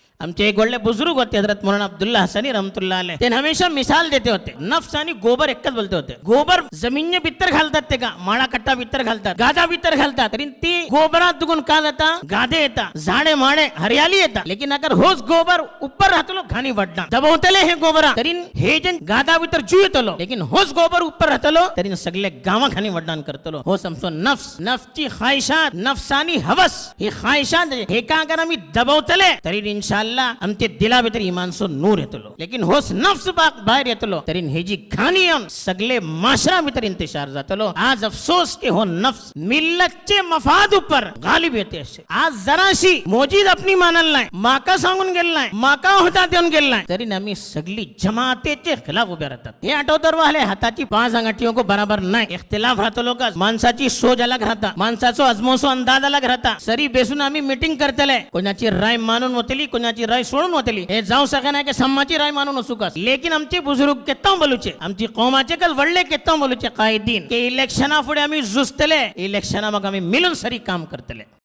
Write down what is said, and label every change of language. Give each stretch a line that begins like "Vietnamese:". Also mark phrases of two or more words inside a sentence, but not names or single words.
Konkani: आमचे एक वडले बुजुर्ग होते हजरत मौलाना अब्दुल्ला हसनी
Arabic: رحمة الله عليه.
Konkani: ते हमेशा मिसाल देते होते. नफ्स आणि गोबर एकच बोलते होते. गोबर जमिनी भितर घालतात ते का माळा कट्टा भितर घालतात, गादा भितर घालतात, तरी ती गोबरात दुगुन का जाता गादे येता, झाडे माडे हरियाली येता. लेकिन अगर होस गोबर ऊपर राहतलो घाणी वडना दबवतले हे गोबरा तरी हे जे गादा भितर जीव येतलो. लेकिन होस गोबर ऊपर राहतलो तरी सगळे गावा घाणी वडदान करतलो. हो समजो नफ्स नफ्सची ख्वाहिशात नफ्सानी हवस ही ख्वाहिशात हे का अगर आम्ही दबवतले तरी इंशाअल्लाह आमचे दिला भितर इमानसो नूर येतलो. लेकिन होस नफ्स बाहेर येतलो तरी हे जी घाणी येऊन सगळे माशरा भितर इंतशार जातलो. आज अफसोस के हो नफ्स मिल्लतचे मफाद ऊपर गालिब येते असे. आज जराशी मोजीद अपनी मानल नाही, माका सांगून गेल नाही, माका होता देऊन गेल नाही तरी आम्ही सगळी जमातेचे खिलाफ उभे राहतात. हे आठवतर वाले हाताची 5 अंगठियों को बराबर नाही. इख्तिलाफ राहतो लोक माणसाची सोच अलग राहता, माणसाचो अजमोसो अंदाज अलग राहता. सरी बेसून आम्ही मीटिंग करतले कोणाची राय मानून होतली, कोणाची राय सोडून होतली. हे जाऊ सका नाही की सम्माची राय मानून असू का. लेकिन आमचे बुजुर्ग केत्ता बोलूचे, आमची कौमाचे कल वडले केत्ता बोलूचे कायदीन की इलेक्शना पुढे आम्ही जुस्तले, इलेक्शना मग आम्ही मिळून सरी काम करतले.